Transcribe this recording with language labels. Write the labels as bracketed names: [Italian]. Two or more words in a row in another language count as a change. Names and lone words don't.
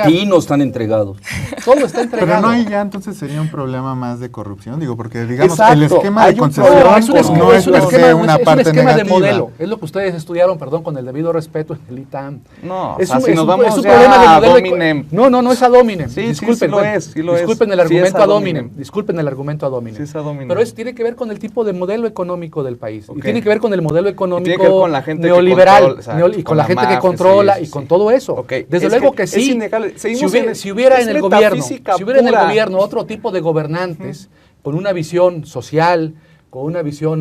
[Spanish] pinos están entregados. Todo está entregado. Pero no hay ya entonces sería un problema más de corrupción, digo, porque digamos Exacto, el esquema hay de un concesión problema es un esquema, no es es un per esquema, se es una un parte esquema de negativa. modelo. Es lo que ustedes estudiaron, perdón, con el debido respeto en el ITAM. No, o Es sea, un- si es nos un- vamos es un ya problema de a modelo dominem. No es [Latin] ad hominem. [Spanish] Sí, Disculpen, sí lo bueno, es, sí lo es. disculpen el Sí es argumento ad [Latin] ad hominem. [Spanish] hominem. Disculpen el argumento [Latin] ad hominem. [Spanish] Sí es [Latin] ad hominem. [Spanish] Pero tiene que ver con el tipo de modelo económico del país. Ok. Y tiene que ver con el modelo económico tiene que ver con la gente que neoliberal. controla, exacto, y con con la la gente que mafia, controla sí, y sí, con sí. todo eso. Ok, Desde es luego que es sí. innegable. Si Seguimos hubiera, en- si hubiera es en el gobierno, metafísica si hubiera en el pura. gobierno otro tipo de gobernantes con una visión social, con una visión